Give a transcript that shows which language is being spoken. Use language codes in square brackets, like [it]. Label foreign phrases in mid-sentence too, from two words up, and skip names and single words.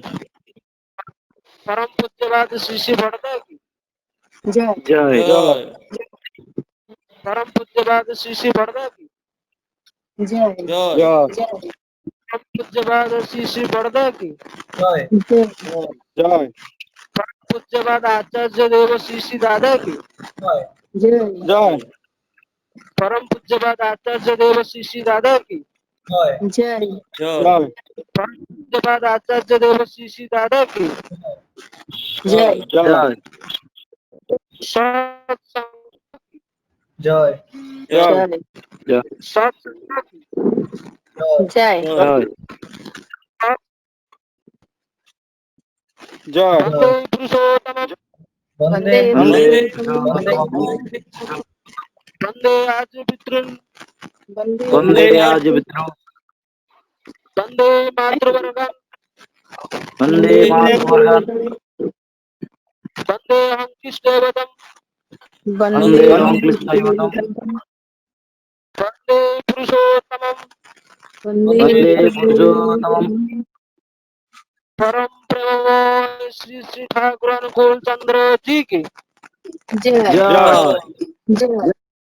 [hi] परम पूज्यवाद श्री श्री बड़मा की जय [or] ଜୟ [hi] परम पूज्यवाद श्री श्री बड़मा की जय [or] ଜୟ [hi] जय परम पूज्यवाद श्री श्री बड़मा की जय [or] ଜୟ [hi] परम पूज्यवाद आचार्य देव श्री श्री दादा की जय [or] ଜୟ [hi] परम पूज्यवाद आचार्य देव श्री श्री दादा की जय [or] ଜୟ [hi] परम पूज्यवाद आचार्य देव श्री श्री दादा की जय [or] ଜୟ [hi] सत्संग [or] ଜୟ [hi] जय सत्संग की जय [or] ଜୟ [sa] वंदे पुरुषोत्तम वन्दे ବନ୍ଦେ पुरुषोत्तमम् वंदे आज पितृ वन्दे ବନ୍ଦେ आज वंदे मातृवर्गम वन्दे मातृवर्गम् वंदे हंकिष्टवदम वन्दे वंदे पुरुषोत्तम वन्दे पुरुषोत्तमम् [hi] परम प्रेम श्री श्री ठाकुर अनुकूल चंद्र जी की जय [or] ଜୟ [hi] जय